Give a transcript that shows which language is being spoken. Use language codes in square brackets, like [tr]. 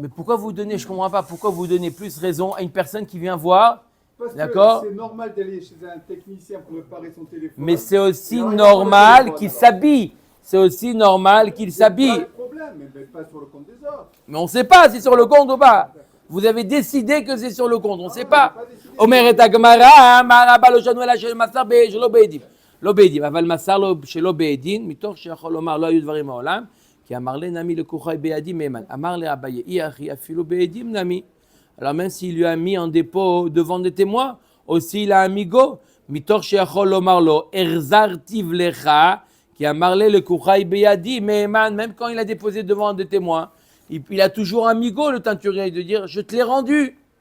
[fr] Mais pourquoi vous donnez, je ne comprends pas, pourquoi vous donnez plus raison à une personne qui vient voir? Parce D'accord. que c'est normal d'aller chez un technicien pour réparer son téléphone. Mais c'est aussi normal qu'il s'habille. C'est aussi normal qu'il C'est pas s'habille. le problème, mais pas sur le compte des autres. Mais on ne sait pas si c'est sur le compte ou pas. Vous avez décidé que c'est sur le compte, on ne sait pas. [he] אומרת הגמרא, מה רבה לא שנו אלא של מסר שלא בעדים. לא בעדים, אבל מסר לו שלא בעדים, מתוך שיכול לומר, לא היו דברים מעולם, כי אמר לי נמי לקוחי בידי מהימן. אמר לי רבי, אי אחי אפילו בעדים נמי. [fr] Alors même s'il lui a mis en dépôt devant des témoins, aussi il a un migo, [he] מתוך שיכול לומר לו, החזרתיו לך, [fr] qui a marlé le kouchaï beyadi, mais même quand il a déposé devant des témoins, il a toujours un migo, le teinturier, de dire je te l'ai rendu.